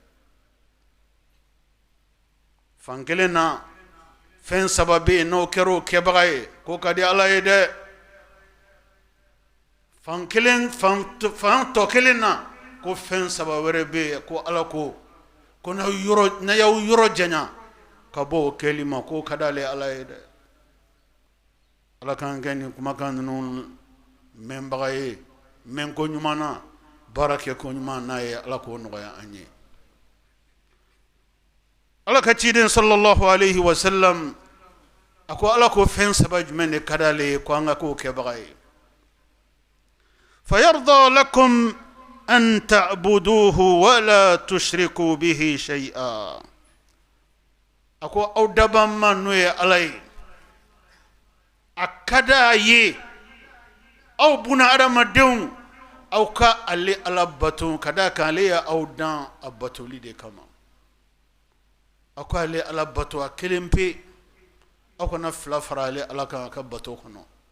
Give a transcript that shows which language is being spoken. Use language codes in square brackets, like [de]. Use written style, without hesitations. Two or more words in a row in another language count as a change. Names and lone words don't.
[bm] fan kelen na fɛn saba bɛ yen n'aw kɛra o kɛbaga ye k'o ka di ala ye dɛ fan tɔ kelen na ko fɛn saba wɛrɛ bɛ yen ko ala ko n'a y'aw yɔrɔ janya ka bɔ o kɛli ma k'o ka d'ale ala ye dɛ ala k'an kɛ nin kumakan ninnu mɛnbaga ye mɛn ko ɲuman na baara kɛ ko ɲuman n'a ye ala k'o nɔgɔya an ye ala ka ciden [ar] صلى الله عليه وسلم [bm] a ko ala ko fɛn saba jumɛn de ka d'ale ye ko an ka k'o kɛbaga ye [ar] فيرضى لكم أن تعبدوه ولا تشركوا به شيئا [bm] a ko aw dabanma n'o ye ala ye a ka d'a ye aw buna adamadenw aw ka ale ala bato ka d'a kan ale y'aw dan a batoli de kama aw ka ale ala bato a kelen pe aw kana fila fara ale ala kan a ka bato kɔnɔ